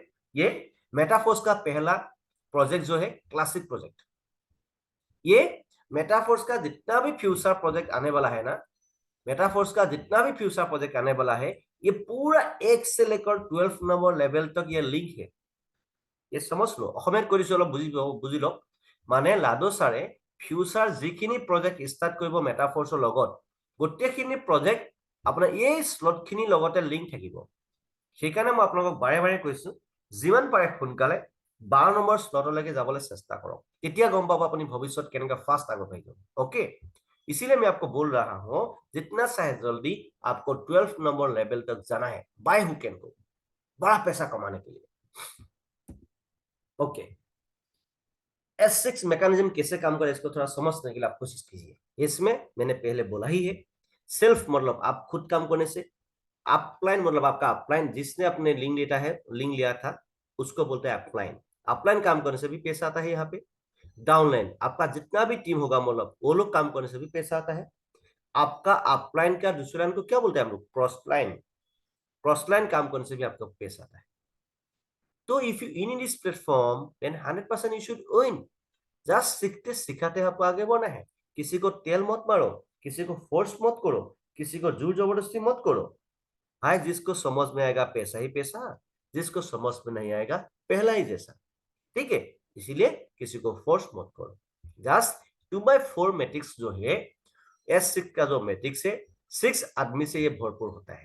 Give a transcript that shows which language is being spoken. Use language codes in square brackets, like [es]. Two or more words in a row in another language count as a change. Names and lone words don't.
[hi] ये मेटाफोर्स का पहला प्रोजेक्ट जो है [en] classic project. [hi] ये मेटाफोर्स का जितना भी [en] future project [hi] आने वाला है ना, मेटाफोर्स का जितना भी [en] future project [hi] आने वाला है, ये पूरा 1 से लेकर 12 नंबर लेवल तक ये लिंक है। ये समझ लो, [as] অসমীয়াত কৰিছো অলপ বুজি লওক। মানে লাডো ছাৰে ফিউচাৰ যিখিনি প্ৰজেক্ট ষ্টাৰ্ট কৰিব মেটাফোৰ্সৰ লগত, গোটেইখিনি প্ৰজেক্ট আপোনাৰ এই স্লটখিনিৰ লগতে লিংক থাকিব। সেইকাৰণে মই আপোনালোকক বাৰে বাৰে কৈছো, যিমান পাৰে সোনকালে 12 নম্বৰ স্লটলৈকে যাবলৈ চেষ্টা কৰক, তেতিয়া গম পাব আপুনি ভৱিষ্যত কেনেকৈ ফাষ্ট আগত আহিব, [hi] ओके। इसीलिए मैं आपको बोल रहा हूं, जितना चाहे जल्दी आपको 12 नंबर लेवल तक जाना है, [en] by hook and co, [hi] बड़ा पैसा कमाने के लिए, ओके। S6 मैकेनिज्म कैसे काम करे इसको थोड़ा समझने के लिए आप कोशिश कीजिए। इसमें मैंने पहले बोला ही है, सेल्फ मतलब आप खुद काम करने से, अपलाइन मतलब आपका अपलाइन जिसने अपने लिंक लेता है, लिंक लिया था, उसको बोलते हैं अपलाइन। अपलाइन काम करने से भी पैसा आता है यहाँ पे। डाउनलाइन आपका जितना भी टीम होगा मतलब वो लोग काम करने से भी पैसा आता है। आपका अपलाइन का दूसरे लाइन को क्या बोलते हैं हम लोग, [en] cross line. cross line [hi] काम करने से भी आपको पैसा आता है। तो [en] if you in this platform then 100% you should win. [hi] जस्ट सीखते सिखाते आपको आगे बढ़ना है। किसी को तेल मत मारो, किसी को फोर्स मत करो, किसी को जोर जबरदस्ती मत करो। भाई जिसको समझ में आएगा पैसा ही पैसा, जिसको समझ में नहीं आएगा पहला ही जैसा, ठीक है। इसीलिए किसी को फोर्स मत करो। जस्ट 2/4 मैट्रिक्स जो है, S6 का जो मैट्रिक्स है, 6 आदमी से ये भरपूर होता है।